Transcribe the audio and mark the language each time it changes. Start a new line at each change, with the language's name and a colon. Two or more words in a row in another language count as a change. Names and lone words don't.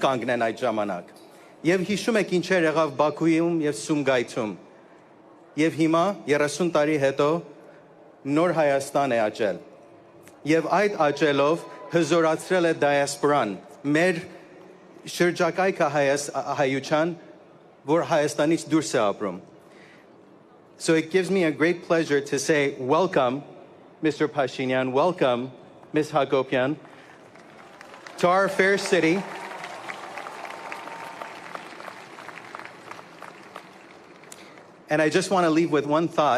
Armenian: կանգնեն այդ ժամանակ։ Եվ հիշում եք ինչեր եղավ Բաքուում եւ Սումգայիթում։ Եվ հիմա 30 տարի հետո նոր Հայաստան է աճել։ Եվ այդ աճելով հզորացրել է դիասպորան, մեր շրջակայքը հայության, որ Հայաստանից դուրս է ապրում։
English: So it gives me a great pleasure to say welcome, Mr. Pashinyan, welcome, Ms. Hagopian, to our fair city. And I just want to leave with one thought.